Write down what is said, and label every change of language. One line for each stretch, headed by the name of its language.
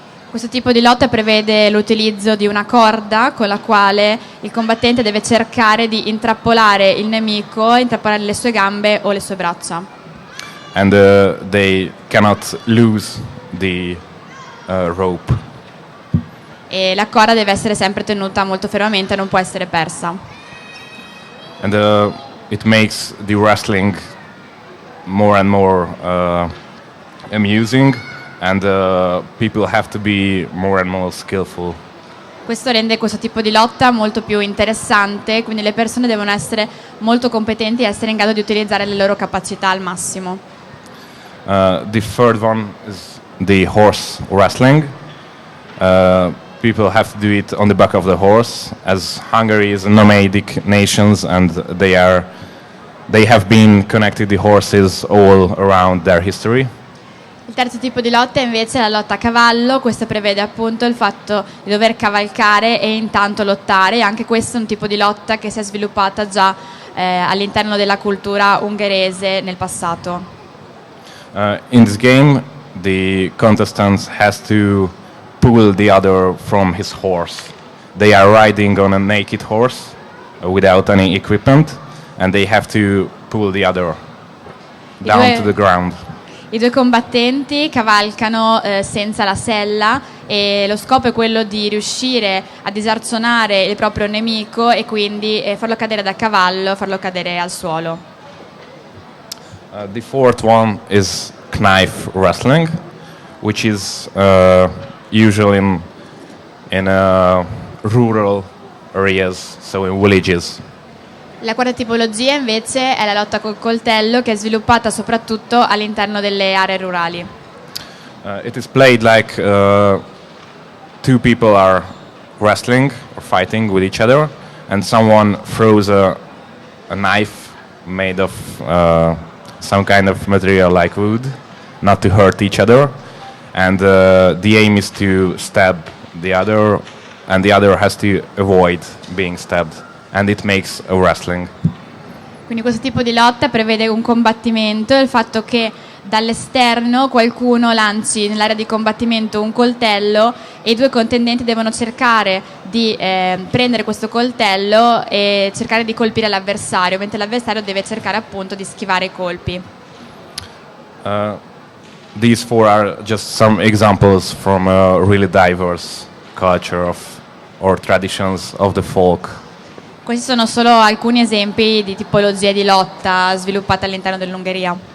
Italian: Questo tipo di lotta prevede l'utilizzo di una corda con la quale il combattente deve cercare di intrappolare il nemico, intrappolare le sue gambe o le sue braccia.
English: And they cannot lose the rope.
Italian: E la corda deve essere sempre tenuta molto fermamente, non può essere persa.
English: And it makes the wrestling more and more amusing, and people have to be more and more skillful.
Italian: Questo rende questo tipo di lotta molto più interessante, quindi le persone devono essere molto competenti e essere in grado di utilizzare le loro capacità al massimo.
English: The third one is the horse wrestling. People have to do it on the back of the horse, as Hungary is a nomadic nation and they have been connected the horses all around their history.
Italian: Il terzo tipo di lotta è invece la lotta a cavallo. Questo prevede appunto il fatto di dover cavalcare e intanto lottare. Anche questo è un tipo di lotta che si è sviluppata già all'interno della cultura ungherese nel passato.
English: In this game, the contestant has to pull the other from his horse. They are riding on a naked horse without any equipment, and they have to pull the other down to the ground.
Italian: I due combattenti cavalcano senza la sella e lo scopo è quello di riuscire a disarcionare il proprio nemico e quindi farlo cadere da cavallo, farlo cadere al suolo.
English: The fourth one is knife wrestling, which is usually in rural areas, so in villages.
Italian: La quarta tipologia invece è la lotta col coltello, che è sviluppata soprattutto all'interno delle aree rurali.
English: It is played like two people are wrestling or fighting with each other, and someone throws a knife made of some kind of material like wood, not to hurt each other, and the aim is to stab the other, and the other has to avoid being stabbed. And it makes a wrestling.
Italian: Quindi questo tipo di lotta prevede un combattimento, il fatto che dall'esterno qualcuno lanci nell'area di combattimento un coltello e i due contendenti devono cercare di prendere questo coltello e cercare di colpire l'avversario, mentre l'avversario deve cercare appunto di schivare i colpi.
English: These four are just some examples from a really diverse culture or traditions of the folk.
Italian: Questi sono solo alcuni esempi di tipologie di lotta sviluppate all'interno dell'Ungheria.